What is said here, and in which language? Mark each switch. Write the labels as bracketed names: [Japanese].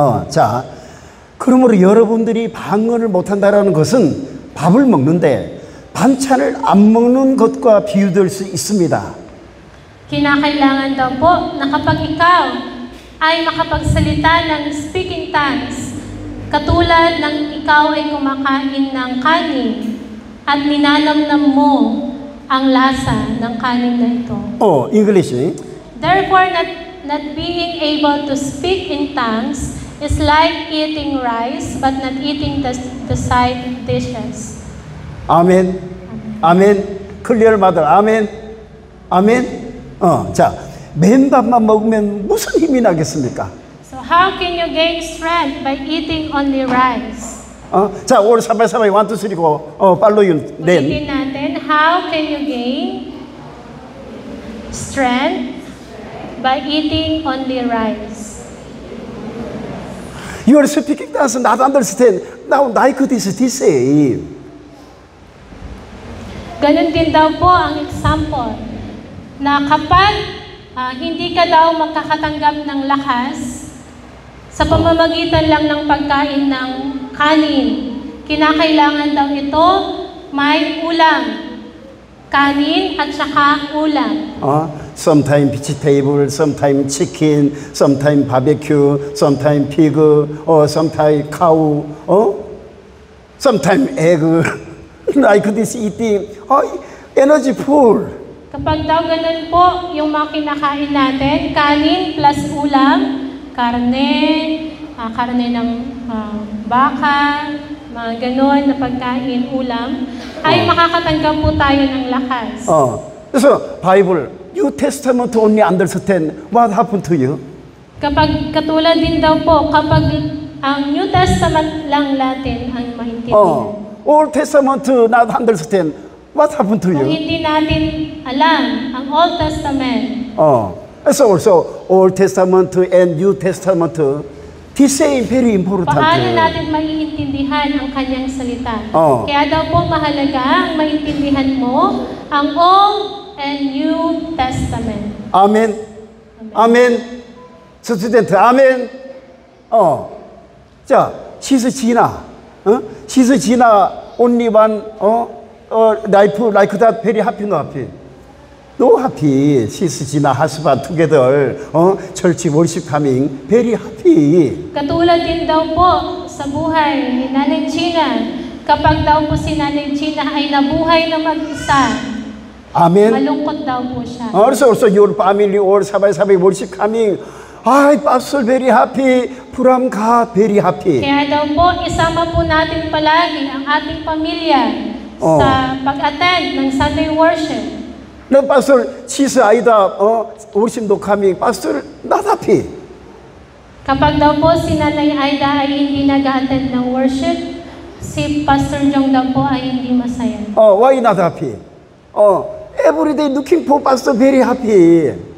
[Korean] 자, 그러므로 여러분들이 방언을 못한다라는 것은 밥을 먹는데 반찬을 안 먹는 것과 비유될 수 있습니다. [Filipino] Kinakailangan daw po na kapag ikaw ay makapagsalita ng speaking tongues, katulad ng ikaw ay kumakain ng kanin at ninanamnam mo ang lasa ng kanin na ito. [English] English. Therefore, not being able to speak in tongues is like eating rice but not eating the side dishes. [Korean] 아멘. 아멘. 클리어 마들. 아멘. 아멘. 자, 맨밥만 먹으면 무슨 힘이 나겠습니까? [English] So how can you gain strength by eating only rice? 자, 올 사바사바이 1, 2, 3 고 팔로 유 [Filipino] Ulitin natin, [English] how can you gain strength by eating only rice? You are speaking tongues not understand. Now like this say. [Filipino] Ganon din daw po ang example na kapag hindi ka daw makakatanggap ng lakas sa pamamagitan lang ng pagkain ng kanin, kinakailangan daw ito may ulam. Kanin at saka ulam. [English] Sometimes vegetable, sometimes chicken, sometimes barbecue, sometimes pig, sometimes cow, sometimes egg. Like this eating, energy full. [Filipino] Kapag daw ganun po yung mga kinakain natin, kanin plus ulam, karne ng baka, mga ganon na pagkain, ulam, ay makakatanggap po tayo ng lakas. [Korean] 그래서 [English] 바이블, New Testament only understand what happened to you. [Filipino] Kapag katulad din daw po, kapag ang New Testament lang natin ang maintindihan. [English] Old Testament not understand what happened to [Filipino] Kung [English] you. [Filipino] hindi natin alam ang Old Testament, [English] So also Old Testament and New Testament, the same very important. [Filipino] paano natin maiintindihan ang kanyang salita? Oh. Kaya daw po mahalaga ang maintindihan mo ang Old and New Testament. [English] 아멘. 아멘. 스튜던트 아멘. [Korean] 자, 시스지나. [English] 시스지나 only one life like that very happy no happy. No happy. 시스지나 husband together. church worship coming very happy. [Filipino] Katulad din daw po sa buhay ni Nanay Gina. Kapag daw po si Nanay Gina ay nabuhay na mag-isa, 아멘. malungkot daw po siya. [English] Also your family or sabay-sabay worship coming. Ay, pastor very happy. From God very happy. [Filipino] Kaya daw po, isama po natin palagi ang ating pamilya sa pag-attend ng Sunday worship. [English] 너 pastor 치스 아이다 worship도 coming. Pastor not happy. [Filipino] Kapag daw po si Nanay Aida ay hindi nag-attend ng worship, si Pastor Jong daw po ay hindi masaya. [English] Why not happy? Every day looking for pastor very happy.